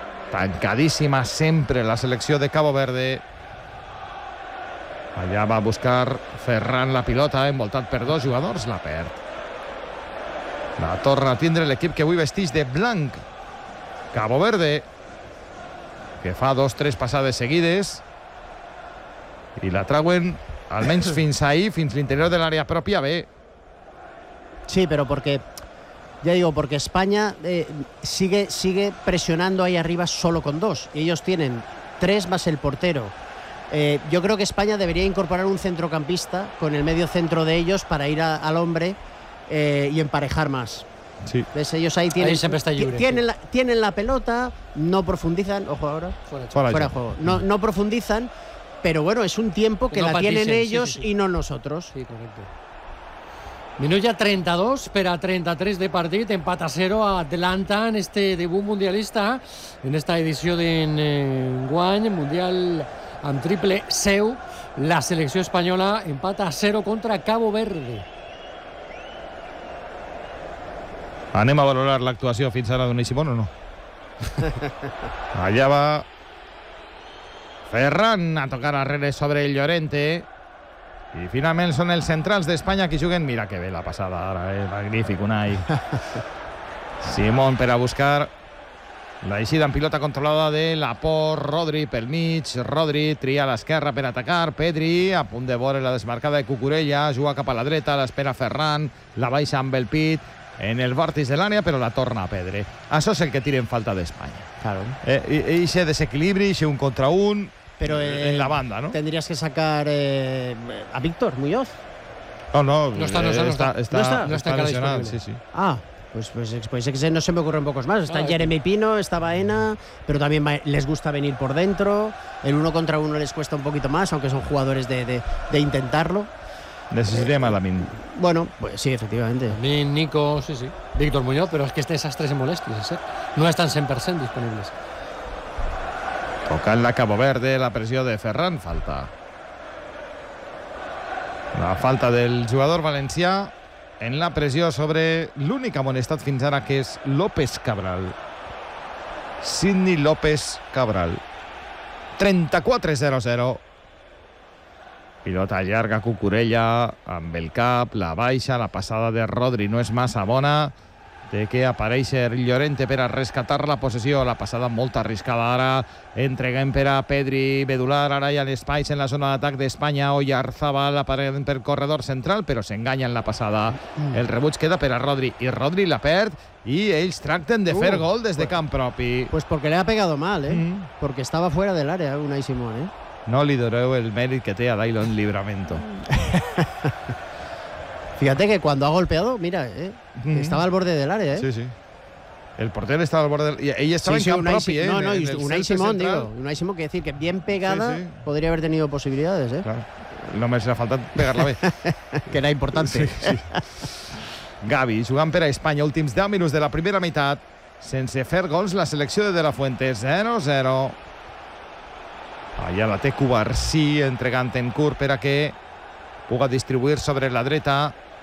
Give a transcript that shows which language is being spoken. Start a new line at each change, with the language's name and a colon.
Catalan: Tancadíssima sempre la selecció de Cabo Verde. Allà va a buscar Ferran la pilota, envoltat per dos jugadors, la perd. La torna a tindre l'equip que avui vestix de blanc. Cabo Verde, que fa dos, tres passades seguides. I la trauen, almenys fins ahir, fins l'interior de l'àrea pròpia, bé.
Spanish: Sí, pero porque, ya digo, porque España sigue presionando ahí arriba solo con dos. Y ellos tienen tres más el portero. Yo creo que España debería incorporar un centrocampista con el medio centro de ellos para ir al hombre y emparejar más. Sí. ¿Ves? Ellos ahí tienen, ahí siempre está libre, tienen la pelota, no profundizan. Ojo ahora. Fuera de juego. No profundizan, pero bueno, es un tiempo que no la paticen, tienen ellos, sí, sí, sí. Y no nosotros. Sí, correcto.
Catalan: Minut ja 32 per a 33 de partit, empat a 0 a Atlanta en este debut mundialista, en esta edició d'enguany, mundial amb triple seu, la selecció espanyola empat a 0 contra Cabo Verde. Anem a valorar l'actuació fins ara d'Unai Simón o no? Allà va Ferran a tocar arrere sobre Llorente. I finalment són els centrals d'Espanya qui juguen. Mira que bé la passada ara, magnífic, Unai. Simón per a buscar l'eixida en pilota controlada de Laporte. Rodri pel mig. Rodri tria a l'esquerra per atacar. Pedri a punt de vore la desmarcada de Cucurella. Juga cap a la dreta, l'espera Ferran. La baixa amb el pit en el vòrtex de l'ània, però la torna a Pedri. Això és el que tira en falta d'Espanya.
Spanish: Claro.
Catalan: Eixe desequilibri, eixe un contra un...
Spanish: Pero en la banda, ¿no? Tendrías que sacar a Víctor Muñoz. No está lesionado. Sí, sí. Ah, pues no se me ocurren pocos más. Está Jeremy Pino, está Baena, pero también les gusta venir por dentro. El uno contra uno les cuesta un poquito más, aunque son jugadores de intentarlo. Necesitaría más Lamin. Bueno, pues sí, efectivamente. Lamin, Nico, sí, sí. Víctor Muñoz, pero es que esas tres se molestan, ¿sí? No están 100% disponibles. Toca en la Cabo Verde, la presión de Ferran, falta.
Catalan: La falta del jugador valencià en la presión sobre l'únic amonestat fins ara, que és López Cabral. Sidney López Cabral. 34-0-0. Pilota llarga, Cucurella, amb el cap, la baixa, la passada de Rodri no és massa bona. De que apareix Llorente per a rescatar la possessió. La passada molt arriscada ara. Entreguem per a Pedri, medular. Ara hi ha l'espai en la zona d'atac d'Espanya. Oyarzabal apareix per corredor central, però s'enganya en la passada. El rebuig queda per a Rodri. I Rodri la perd. I ells tracten de fer gol des de camp propi.
Spanish: Pues porque le ha pegado mal, ¿eh? Porque estaba fuera del área, Unai Simón, ¿eh?
Catalan: No li doreu el mèrit que té a Dailon Libramento.
Spanish: Fíjate que cuando ha golpeado, mira, estaba al borde del área, ¿eh? Sí, sí. El portero estaba al borde del área. Ella estaba en campo propio, ¿eh? No, Unai Simón, digo. Unai Simón, quiere decir que bien pegada podría haber tenido posibilidades, ¿eh? Claro. No me hace falta pegarla bien. Que era importante. Sí, sí.
Catalan: Gavi, jugant per a Espanya, últims 10 minuts de la primera meitat. Sense fer gols, la selecció de la Fuente, 0-0. Allà la té Cubarsí, entregant en curt per a que... Puga distribuir sobre la dreta.